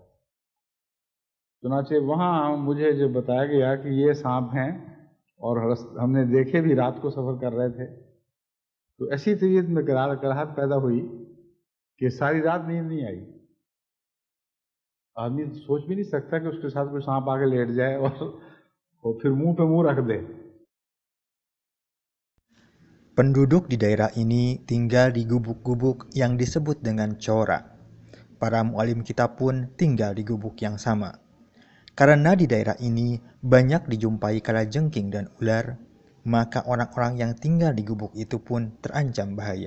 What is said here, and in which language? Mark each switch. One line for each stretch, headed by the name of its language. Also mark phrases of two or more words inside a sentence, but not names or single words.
Urdu: چنانچہ وہاں مجھے جو بتایا گیا کہ یہ سانپ ہیں اور ہم نے دیکھے بھی، رات کو سفر کر رہے تھے، تو ایسی طبیعت میں کراہت پیدا ہوئی کہ ساری رات نیند نہیں آئی. آدمی سوچ بھی نہیں سکتا کہ اس کے ساتھ کوئی سانپ آ کے لیٹ جائے اور پھر منہ پہ منہ رکھ دے.
Indonesian: Penduduk di daerah ini tinggal di gubuk-gubuk yang disebut dengan cora. Para mu'alim kita pun tinggal di gubuk yang sama. Karena di daerah ini banyak dijumpai kalajengking dan ular, maka orang-orang yang tinggal di gubuk itu pun terancam bahaya.